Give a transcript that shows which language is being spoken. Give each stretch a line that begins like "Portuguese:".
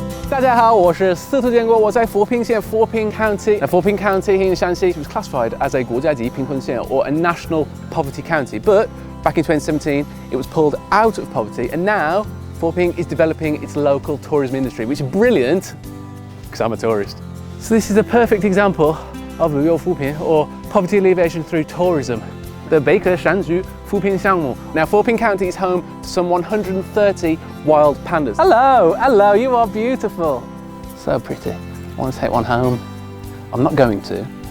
Chinese: 大家好，我是司徒建国，我在扶贫县 Foping County.
English: Now, Foping County here in Shanxi was classified as a 国家级贫困县 or a national poverty county, but back in 2017 it was pulled out of poverty, and now Foping is developing its local tourism industry, which is brilliant because I'm a tourist. So this is a perfect example of 旅游扶贫 or poverty alleviation through tourism. The 北可山区扶贫项目. Now, Foping County is home to some 130 wild pandas. Hello, you are beautiful. So pretty. I want to take one home. I'm not going to.